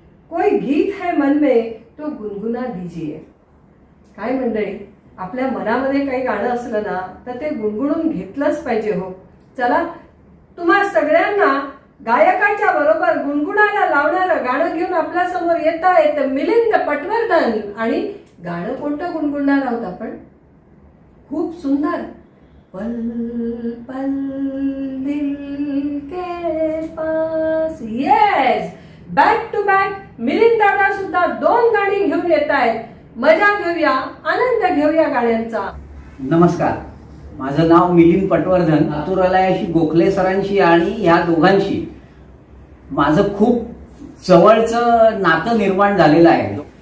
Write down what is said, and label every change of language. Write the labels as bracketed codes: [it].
[hi] कोई गीत है मन में तो गुनगुना दीजिए. [mr] काय मंडळी, आपल्या मनामध्ये काही गाणं असलं ना तर ते गुणगुणून घेतलंच पाहिजे हो. चला, तुम्हा सगळ्यांना गायकाच्या बरोबर गुणगुणायला लावणारं गाणं घेऊन आपल्या समोर येत आहेत मिलिंद पटवर्धन. आणि गाणं कोणतं गुणगुणणार आहोत आपण? खूप सुंदर, पल पल दिल के pass. Yes, back to back Milind दादा सुद्धा 2 गाणी घेऊन येत आहेत. मजा घेऊया, आनंद घेऊया गाण्यांचा. नमस्कार, माझं नाव मिलिंद पटवर्धन. आतुरालयाशी गोखले सरांशी आणि या दोघांशी माझं खूप जवळचं नातं निर्माण झालेलं आहे.